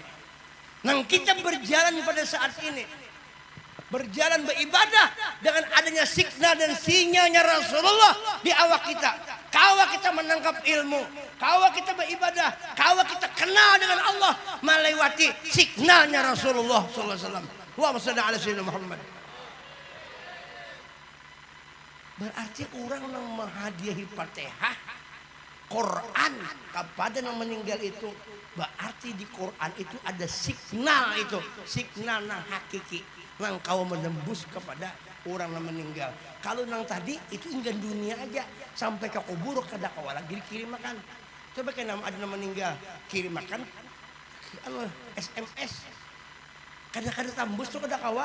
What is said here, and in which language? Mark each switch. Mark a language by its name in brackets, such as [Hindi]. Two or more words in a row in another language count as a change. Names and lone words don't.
[Banjar] Nang kita berjalan pada saat ini, berjalan beribadah dengan adanya signal dan sinyalnya Rasulullah di awak kita. kawa kita menangkap ilmu, kawa kita beribadah, kawa kita kenal dengan Allah melewati signalnya Rasulullah [Arabic] صلى الله عليه وسلم. اللهم صل على سيدنا محمد. [Banjar] Berarti orang yang menghadiahi Fatihah Quran kepada yang meninggal itu, berarti di Quran itu ada signal, itu signal nang hakiki nang kau menembus kepada orang yang meninggal. Kalau nang tadi itu ingin dunia aja sampai ke kubur kada kau lagi dikirim makan. Coba kan ada yang meninggal kirim makan SMS kada tambus tuh kada kawa.